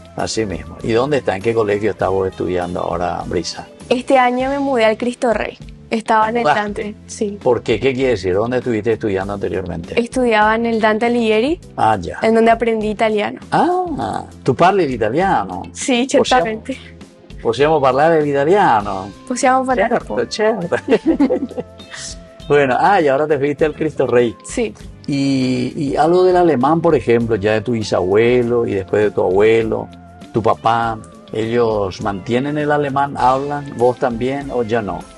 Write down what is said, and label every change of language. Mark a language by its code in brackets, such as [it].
[es] Así mismo. ¿Y dónde está? ¿En qué colegio estás vos estudiando ahora, Brisa? Este año me mudé al Cristo Rey. Estaba en el Dante. Sí. ¿Por qué? ¿Qué quiere decir? ¿Dónde estuviste estudiando anteriormente? Estudiaba en el Dante Alighieri. Ya. En donde aprendí italiano. [it] ¿Tu parli l'italiano? Sì, certamente. Possiamo parlare l'italiano? Possiamo parlare un po'. [es] Certo. Bueno, y ahora te fuiste al Cristo Rey. Sí. Y algo del alemán, por ejemplo, ya de tu bisabuelo y después de tu abuelo, tu papá, ¿ellos mantienen el alemán, hablan, vos también o ya no?